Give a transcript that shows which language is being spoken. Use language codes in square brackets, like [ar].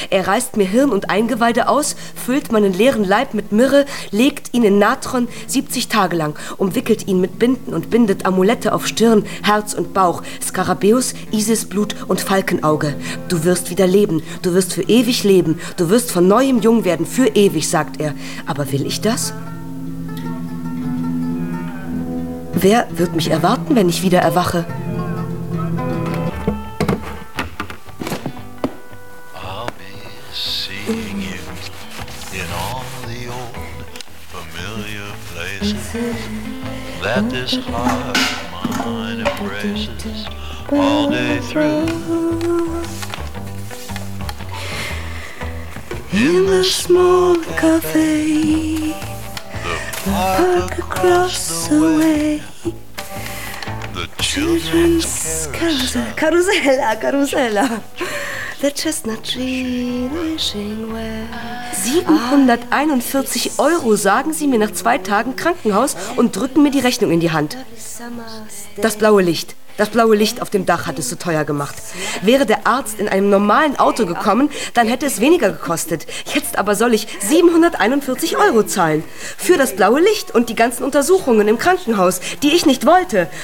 [de] Er reißt mir Hirn und Eingeweide aus, füllt meinen leeren Leib mit Myrrhe, legt ihn in Natron 70 Tage lang, umwickelt ihn mit Binden und bindet Amulette auf Stirn, Herz und Bauch, Skarabäus, Isisblut und Falkenauge. Du wirst wieder leben. Du wirst für ewig leben. Du wirst von neuem jung werden, für ewig, sagt er. Aber will ich das? Wer wird mich erwarten, wenn ich wieder erwache? [en] I'll be seeing you in all the old familiar places that this heart of mine embraces all day through. In the small cafe, the park across the way. Children's Carousella. The chestnut tree wishing well. [de] 741 Euro sagen sie mir nach 2 Tagen Krankenhaus und drücken mir die Rechnung in die Hand. Das blaue Licht auf dem Dach hat es so teuer gemacht. Wäre der Arzt in einem normalen Auto gekommen, dann hätte es weniger gekostet. Jetzt aber soll ich 741 Euro zahlen. Für das blaue Licht und die ganzen Untersuchungen im Krankenhaus, die ich nicht wollte.